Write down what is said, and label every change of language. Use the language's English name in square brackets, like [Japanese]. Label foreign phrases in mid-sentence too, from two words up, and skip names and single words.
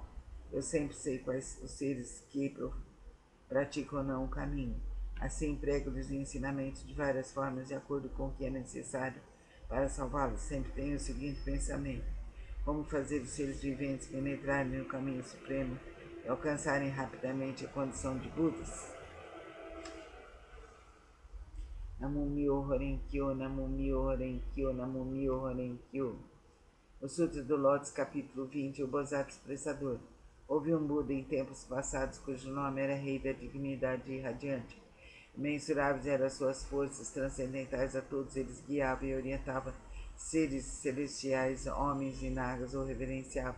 [Portuguese] Eu sempre sei quais os seres que praticam ou não o caminho. Assim prego-lhes ensinamentos de várias formas, de acordo com o que é necessário para salvá-los. Sempre tenho o seguinte pensamento: como fazer os seres viventes penetrarem no caminho supremo e alcançarem rapidamente a condição de Budas. [Japanese] Namo-myo Horenkyo, Namo-myo Horenkyo, Namo-myo Horenkyo. [Portuguese] O Sutra do Lótus, capítulo 20, o Bodhisattva Expressador. Houve um Buda em tempos passados, cujo nome era Rei da Dignidade Irradiante. Imensuráveis eram suas forças transcendentais, a todos eles guiava e orientava, seres celestiais, homens e nagas o reverenciavam.